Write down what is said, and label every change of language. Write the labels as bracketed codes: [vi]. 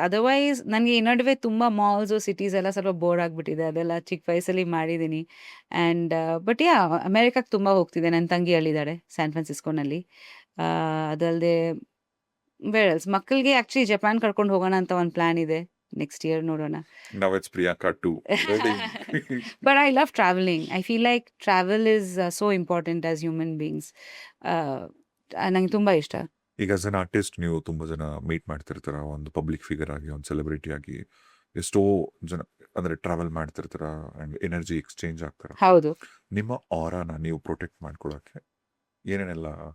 [kn] Otherwise ನನಗೆ ಈ ನಡುವೆ ತುಂಬ ಮಾಲ್ಸು, ಸಿಟೀಸ್ ಎಲ್ಲ ಸ್ವಲ್ಪ ಬೋರ್ ಆಗಿಬಿಟ್ಟಿದೆ. ಅದೆಲ್ಲ ಚಿಕ್ಕ ವಯಸ್ಸಲ್ಲಿ ಮಾಡಿದ್ದೀನಿ. ಆ್ಯಂಡ್ ಬಟ್ ಅಮೆರಿಕಕ್ಕೆ ತುಂಬ ಹೋಗ್ತಿದ್ದೆ. ನನ್ನ ತಂಗಿ ಅಲ್ಲಿದ್ದಾಳೆ ಸ್ಯಾನ್ ಫ್ರಾನ್ಸಿಸ್ಕೋನಲ್ಲಿ. ಅದಲ್ಲದೆ ವೇರ್ ಮಕ್ಕಳಿಗೆ ಆ್ಯಕ್ಚುಲಿ ಜಪಾನ್ ಕರ್ಕೊಂಡು ಹೋಗೋಣ ಅಂತ ಒಂದು ಪ್ಲ್ಯಾನ್ ಇದೆ. ನೆಕ್ಸ್ಟ್ ಇಯರ್ ನೋಡೋಣ. [en] Now it's Priyanka too. Ready? But I love traveling. I feel like travel is so important as human beings. [kn] ನಂಗೆ ತುಂಬ ಇಷ್ಟ. ಈಗ [en] as an artist [kn] ನೀವು ತುಂಬ ಜನ ಮೀಟ್ ಮಾಡ್ತಿರ್ತಾರ, ಒಂದು ಪಬ್ಲಿಕ್ ಫಿಗರ್ ಆಗಿ, ಒಂದು ಸೆಲೆಬ್ರಿಟಿ ಆಗಿ. ಎಷ್ಟೋ ಜನ ಅಂದರೆ ಟ್ರಾವೆಲ್ ಮಾಡ್ತಿರ್ತಾರ ಆ್ಯಂಡ್ ಎನರ್ಜಿ ಎಕ್ಸ್ಚೇಂಜ್ ಆಗ್ತಾರ. ಹೌದು. ನಿಮ್ಮ ಆರಾನ ನೀವು ಪ್ರೊಟೆಕ್ಟ್ ಮಾಡ್ಕೊಳ್ಳೋಕ್ಕೆ ಏನೇನೆಲ್ಲ?